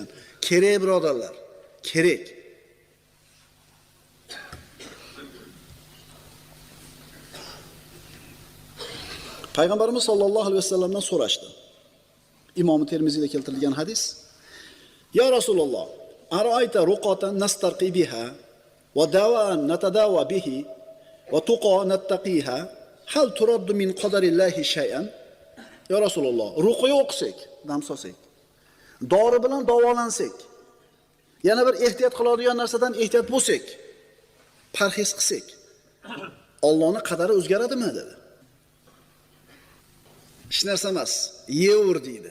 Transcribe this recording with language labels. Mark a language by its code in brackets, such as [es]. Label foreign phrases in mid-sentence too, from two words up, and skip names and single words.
[uz] Kerak birodarlar, kerak. Payg'ambarimiz sollallohu alayhi vasallamdan so'rashdi. Imom Termiziyda keltirilgan hadis. [ar] يا رسول الله أرأيت رقى نسترقي بها ودواء نتداوى به وتقاة نتقيها هل ترد من قدر الله شيئا? يا رسول الله, [uz] ruqiya o'qisak, dam solsak, dori bilan davolansak, yana bir ehtiyot qiladigan narsadan ehtiyot bo'lsak, parhez qilsak, Allohning qadari o'zgaradimi dedi. Hech narsa emas, yeyver deydi.